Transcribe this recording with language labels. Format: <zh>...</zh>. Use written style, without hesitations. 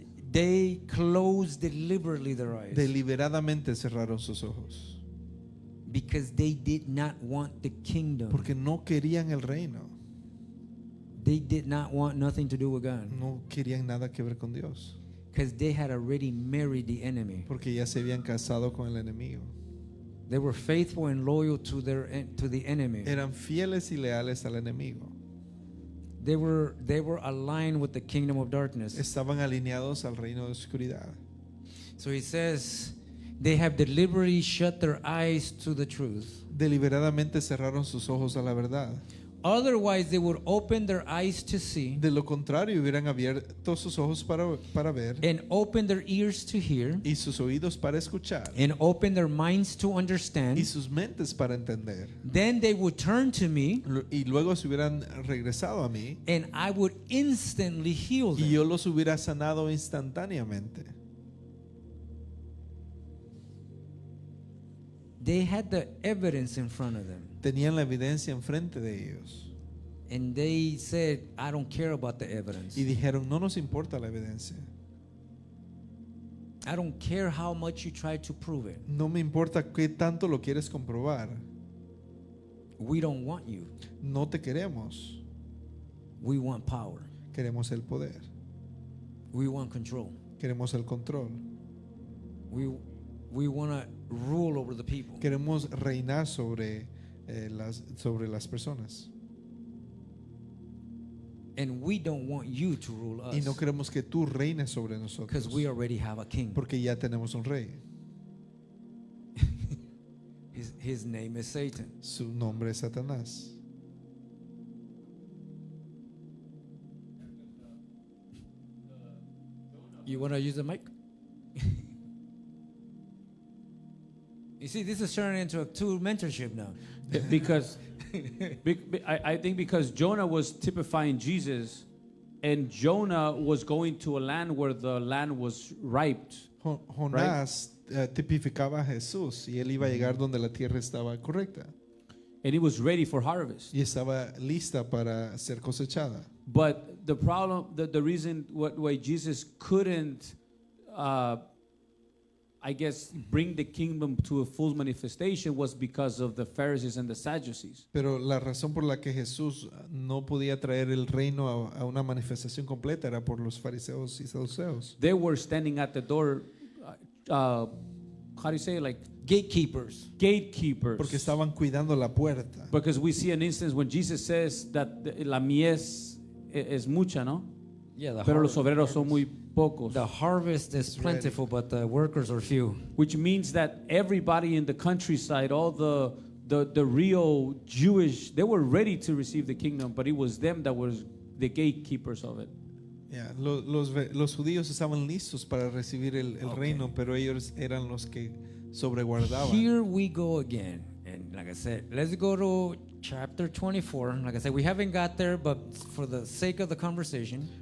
<en>They closed deliberately their eyes</en> <es>Deliberadamente cerraron sus ojos.</es> <en>because they did not want the kingdom.</en> <es>Porque no querían el reino.</es> <en>They did not want nothing to do with God</en> <es>No querían nada que ver con Dios.</es> <en>because they had already married the enemy.</en> <es>Porque ya se habían casado con el enemigo.</es> <en>They were faithful and loyal to the enemy.</en> <es>Eran fieles y leales al enemigo.</es> <en>They were aligned with the kingdom of darkness.</en> <es>Estaban alineados al reino de oscuridad.</es> <en>So he says, They have deliberately shut their eyes to the truth.</en> <es>Deliberadamente cerraron sus ojos a la verdad.</es> <en>Otherwise, they would open their eyes to see</en> <es>De lo contrario, hubieran abierto sus ojos para ver</es> <en>and open their ears to hear</en> <es>y sus oídos para escuchar</es> <en>and open their minds to</en> <es>y</es> <en>understand.</en> <es>sus mentes para entender.</es> <en>Then they would turn to me</en> <es>Y luego se hubieran regresado a mí</es> <en>and I would instantly heal</en> <es>y</es> <en>them.</en> <es>yo los hubiera sanado instantáneamente.</es> <en>They had the evidence in front of them.</en> <es>Tenían la evidencia enfrente de ellos</es> <en>And they said, I don't care about the evidence.</en> <es>y dijeron, no nos importa la evidencia.</es> <en>I don't care how much you try to prove it.</en> <es>No me importa qué tanto lo quieres comprobar.</es> <en>We don't want you.</en> <es>No te queremos.</es> <en>We want power.</en> <es>Queremos el poder.</es> <en>We want control.</en> <es>Queremos el control.</es> <en>We want to rule over the people.</en> <es>Queremos reinar sobre las personas.</es> <en>And we don't want you to rule</en> <es>Y</es> <en>us</en> <es>no queremos que tú reines sobre nosotros.</es> <en>because we already have a king.</en> <es>Porque ya tenemos un rey.</es> <en>His name is Satan.</en> <es>Su nombre es Satanás.</es> <en>You want to use the mic? You see, this is turning into a two mentorship now. Because I think because Jonah was typifying Jesus, and Jonah was going to a land where the land was ripe,</en> <es>Jonás tipificaba a Jesús y él iba a llegar donde la tierra estaba correcta</es> <en>and he was ready for harvest.</en> <es>y estaba lista para ser cosechada.</es> <en>But the problem, the reason why Jesus couldn't, I guess, bring the kingdom to a full manifestation was because of the Pharisees and the Sadducees.</en> <es>Pero la razón por la que Jesús no podía traer el reino a una manifestación completa era por los fariseos y saduceos.</es> <en>They were standing at the door, how do you say, like Gatekeepers. gatekeepers.</en> <es>Porque estaban cuidando la puerta.</es> <en>Because we see an instance when Jesus says that</en> <es>la mies es mucha, ¿no?</es> <en>Yeah,</en> <es>Pero los obreros son muy pocos.</es> <en>the harvest is plentiful, but the workers are few. Which means that everybody in the countryside, all the real Jewish, they were ready to receive the kingdom, but it was them that was the gatekeepers of it.</en> <es>Yeah, los judíos estaban listos para recibir el reino, pero ellos eran los que sobreguardaban.</es> <en>Here we go again. And like I said, let's go to chapter 24. Like I said, we haven't got there, but for the sake of the conversation,</en>